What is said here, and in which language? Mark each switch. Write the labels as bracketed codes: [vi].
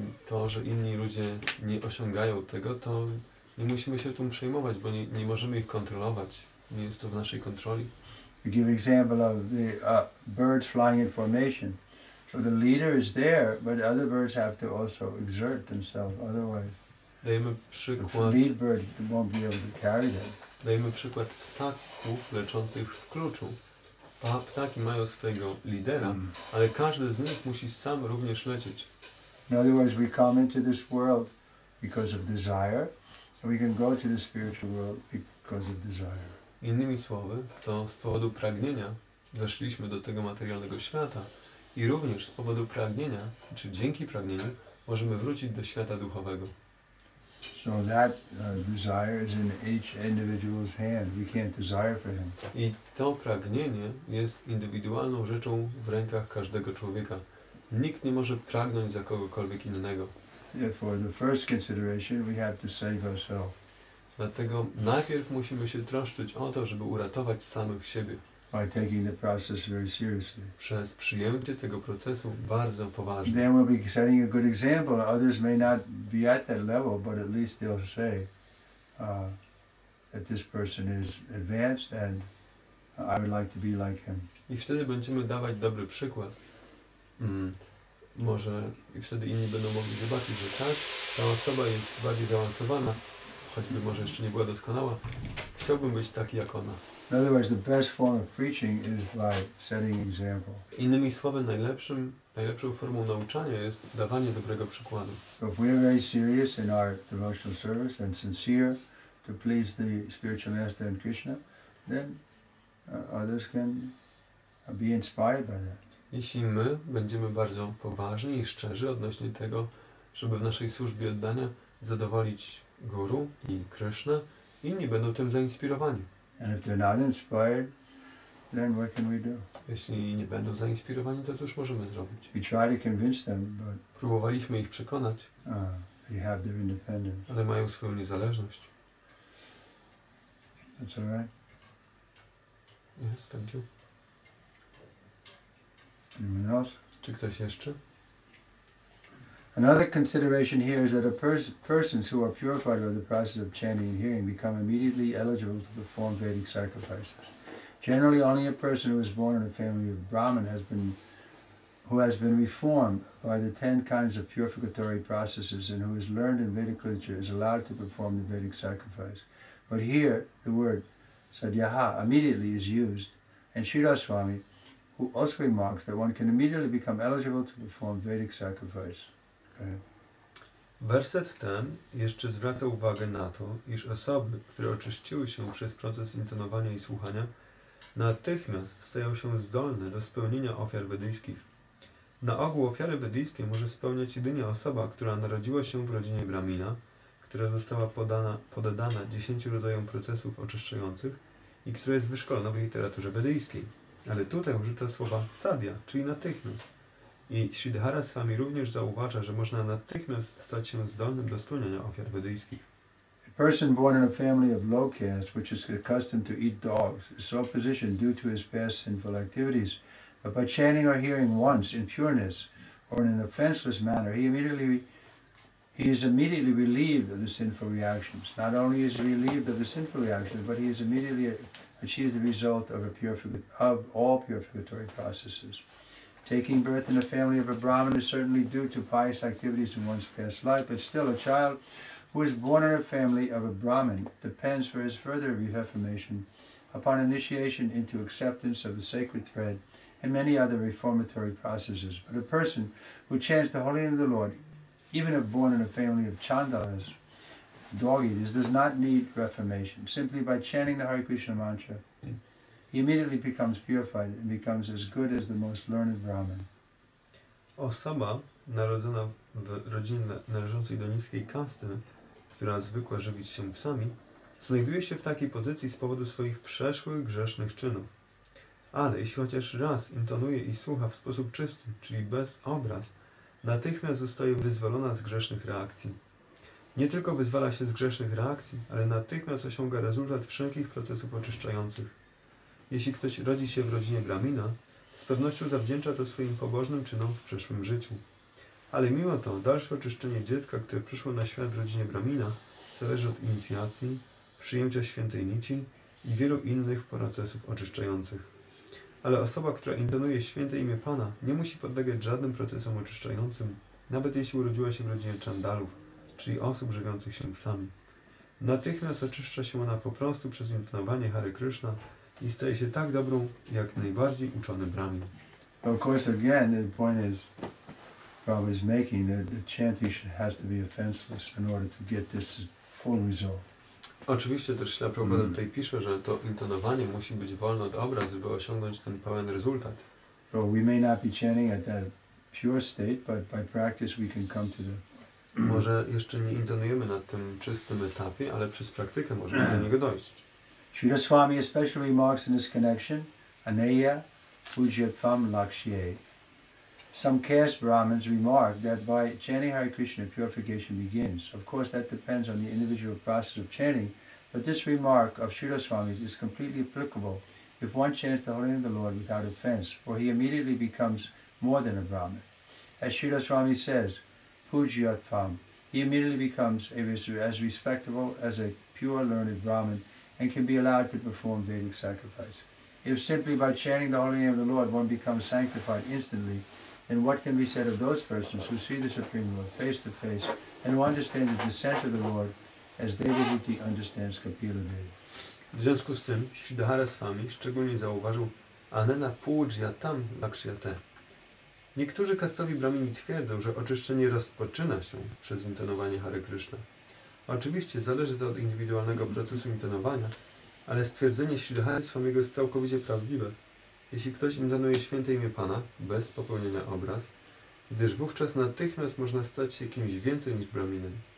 [pl] To, że inni ludzie nie osiągają tego, to nie musimy się tym przejmować, bo nie możemy ich kontrolować. Nie jest to w naszej kontroli. [en] We give example of the birds flying in formation. So the leader is there, but other birds have to also exert themselves, otherwise [pl] Dajemy [en] the [pl] przykład, [en] lead bird won't be able to carry them. [pl] dajemy przykład ptaków leczących w kluczu. Ptaki mają swojego lidera, ale każdy z nich musi sam również lecieć. [en] In other words, we come into this world because of desire, and we can go to the spiritual world because of desire. [pl] Innymi słowy, to z powodu pragnienia weszliśmy do tego materialnego świata i również z powodu pragnienia, czy dzięki pragnieniu, możemy wrócić do świata duchowego. [en] So that desire is in each individual's hand. We can't desire for him. [pl] I to pragnienie jest indywidualną rzeczą w rękach każdego człowieka. Nikt nie może pragnąć za kogokolwiek innego. [en] Therefore, the first consideration, we have to save ourselves. [pl] Dlatego najpierw musimy się troszczyć o to, żeby uratować samych siebie. [en] By taking the process very seriously. [pl] Przez przyjęcie tego procesu bardzo poważnie. [en] Then we'll be setting a good example. Others may not be at that level, but at least they'll say that this person is advanced and I would like to be like him. [pl] I wtedy będziemy dawać dobry przykład. Może i wtedy inni będą mogli zobaczyć, że tak, ta osoba jest bardziej zaawansowana, choćby może jeszcze nie była doskonała. Chciałbym być taki jak ona. [en] In other words, the best form of preaching is by setting example. [pl] Innymi słowy, najlepszą formą nauczania jest dawanie dobrego przykładu. [en] So if we are very serious in our devotional service and sincere to please the spiritual master and Krishna, then others can be inspired by that. [pl] Jeśli my będziemy bardzo poważni i szczerzy odnośnie tego, żeby w naszej służbie oddania zadowolić Guru i Krishna, inni będą tym zainspirowani. [en] And if they're not inspired, then what can we do? [pl] Jeśli nie będą zainspirowani, to cóż możemy zrobić? [en] We try to convince them, but [pl] Próbowaliśmy ich przekonać, [en] they have their independence. [pl] ale mają swoją niezależność. [en] That's all right. Yes, thank you. Anyone else? [pl] Czy ktoś jeszcze? [en] Another consideration here is that persons who are purified by the process of chanting and hearing become immediately eligible to perform Vedic sacrifices. Generally, only a person who is born in a family of Brahmin who has been reformed by the 10 kinds of purificatory processes and who has learned in Vedic literature is allowed to perform the Vedic sacrifice. But here, the word sadhyaha immediately is used, and Sridhar Swami, who also remarks that one can immediately become eligible to perform Vedic sacrifice. [pl] Werset ten jeszcze zwraca uwagę na to, iż osoby, które oczyściły się przez proces intonowania i słuchania, natychmiast stają się zdolne do spełnienia ofiar wedyjskich. Na ogół ofiary wedyjskie może spełniać jedynie osoba, która narodziła się w rodzinie Brahmina, która została poddana 10 rodzajom procesów oczyszczających i która jest wyszkolona w literaturze wedyjskiej. Ale tutaj użyto słowa sadhya, czyli natychmiast. I Sridhara Swami również zauważa, że można natychmiast stać się zdolnym do spełniania ofiar wedyjskich. [en] A person born in a family of low caste, which is accustomed to eat dogs, is so positioned due to his past sinful activities. But by chanting or hearing once in pureness or in an offenseless manner, he is immediately relieved of the sinful reactions. Not only is he relieved of the sinful reactions, but he is immediately achieves the result of all purificatory processes. Taking birth in a family of a Brahmin is certainly due to pious activities in one's past life, but still a child who is born in a family of a Brahmin depends for his further reformation upon initiation into acceptance of the sacred thread and many other reformatory processes. But a person who chants the holy name of the Lord, even if born in a family of Chandalas, dog eaters, does not need reformation. Simply by chanting the Hare Krishna mantra, he immediately becomes purified and becomes as good as the most learned Brahmin. [pl] Osoba narodzona w rodzinie należącej do niskiej kasty, która zwykła żywić się psami, znajduje się w takiej pozycji z powodu swoich przeszłych grzesznych czynów. Ale jeśli chociaż raz intonuje i słucha w sposób czysty, czyli bez obraz, natychmiast zostaje wyzwolona z grzesznych reakcji. Nie tylko wyzwala się z grzesznych reakcji, ale natychmiast osiąga rezultat wszelkich procesów oczyszczających. Jeśli ktoś rodzi się w rodzinie Brahmina, z pewnością zawdzięcza to swoim pobożnym czynom w przeszłym życiu. Ale mimo to dalsze oczyszczenie dziecka, które przyszło na świat w rodzinie Brahmina, zależy od inicjacji, przyjęcia świętej nici i wielu innych procesów oczyszczających. Ale osoba, która intonuje święte imię Pana, nie musi podlegać żadnym procesom oczyszczającym, nawet jeśli urodziła się w rodzinie czandalów, czyli osób żywiących się psami. Natychmiast oczyszcza się ona po prostu przez intonowanie Hare Krishna i staje się tak dobrą, jak najbardziej uczony brahmin. [en] Of course, again, the point is, Prabhupada is making that the chanting has to be offenseless in order to get this full result. [pl] Oczywiście też Śrila Prabhupada tutaj pisze, że to intonowanie musi być wolne od obraz, żeby osiągnąć ten pełen rezultat. [en] So we may not be chanting at that pure state, but by practice we can come to the... [pl] Może jeszcze nie intonujemy na tym czystym etapie, ale przez praktykę możemy do niego dojść. [en] Srila Swami especially remarks in this connection, Aneya Pujyatvam Lakshye. Some caste Brahmins remark that by chanting Hare Krishna, purification begins. Of course, that depends on the individual process of chanting, but this remark of Srila Swami's is completely applicable if one chants the holy name of the Lord without offense, for he immediately becomes more than a Brahmin. As Srila Swami says, Pujyatvam, he immediately becomes as respectable as a pure learned Brahmin and can be allowed to perform Vedic sacrifice. If simply by chanting the holy name of the Lord one becomes sanctified instantly, then what can be said of those persons who see the Supreme Lord face to face and who understand the descent of the Lord as Devahuti understands Kapila Devi? [pl] W związku z tym Śridhara Swami szczególnie zauważył Anena Pujyatam Lakshyate. Niektórzy kastowi brahmini twierdzą, że oczyszczenie rozpoczyna się przez intonowanie Hare Krishna. Oczywiście zależy to od indywidualnego procesu intonowania, ale stwierdzenie Śridhary Swamiego jest całkowicie prawdziwe, jeśli ktoś intonuje święte imię Pana bez popełnienia obraz, gdyż wówczas natychmiast można stać się kimś więcej niż brahminem.